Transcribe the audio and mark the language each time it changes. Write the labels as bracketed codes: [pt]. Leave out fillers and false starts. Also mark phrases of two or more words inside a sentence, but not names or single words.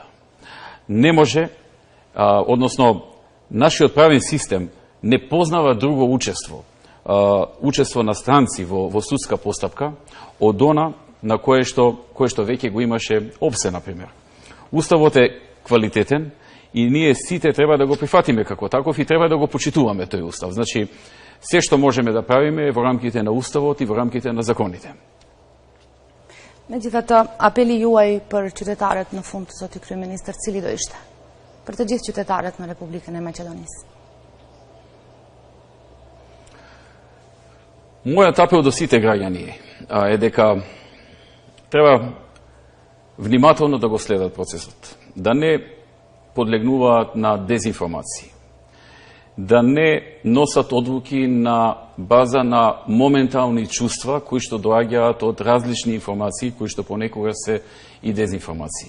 [mk] Не може, односно, нашиот правен систем не познава друго учество на странци во судска постапка од она на кое што веќе го имаше ОВСЕ, например. Уставот е квалитетен и ние сите треба да го прифатиме како таков и треба да го почитуваме тој устав. Значи, се што можеме да правиме е во рамките на уставот и во рамките на законите. [sq] Megjithatë, apeli juaj për qytetarët në fund, zoti kryeministër, cili do ishte? Për të gjithë qytetarët në Republikën e Maqedonisë. [mk] Мојот апел до сите граѓани е дека треба внимателно да го следат процесот, да не подлегнуваат на дезинформации, да не носат одлуки на база на моментални чувства кои што доаѓаат од различни информации, кои што понекогаш се и дезинформации.